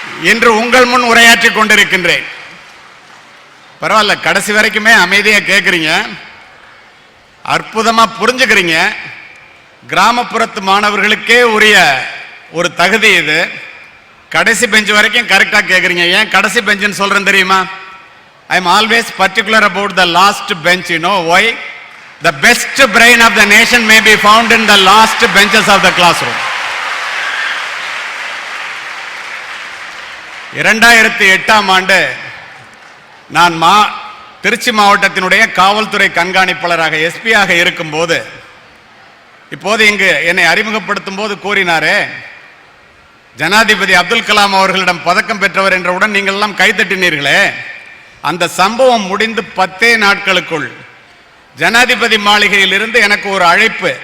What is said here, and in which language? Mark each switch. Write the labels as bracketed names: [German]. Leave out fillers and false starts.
[Tamil] இன்று உங்கள் முன் உரையாற்றிக் கொண்டிருக்கின்றேன். பரவாயில்ல, கடைசி வரைக்குமே அமைதியா கேட்குறீங்க, அற்புதமா புரிஞ்சுக்கிறீங்க. கிராமப்புறத்து மாணவர்களுக்கே உரிய ஒரு தகுதி இது. கடைசி பெஞ்ச் வரைக்கும் கரெக்டா கேட்குறீங்க. ஏன் கடைசி பெஞ்சுன்னு சொல்றேன் தெரியுமா? [English] I am always particular about the last bench. You know why? The best brain of the nation may be found in the last benches of the classroom. [Tamil] 2008ஆம் ஆண்டு நான் திருச்சி மாவட்டத்தினுடைய காவல்துறை கண்காணிப்பாளராக எஸ்பியாக இருக்கும்போது, இப்போது இங்கு என்னை அறிமுகப்படுத்தும் போது கூறினாரே, ஜனாதிபதி அப்துல் கலாம் அவர்களிடம் பதக்கம் பெற்றவர் என்றவுடன் நீங்கள் எல்லாம் கைதட்டினீர்களே, அந்த சம்பவம் முடிந்து 10 நாட்களுக்குள் ஜனாதிபதி மாளிகையில் இருந்து எனக்கு ஒரு அழைப்பு.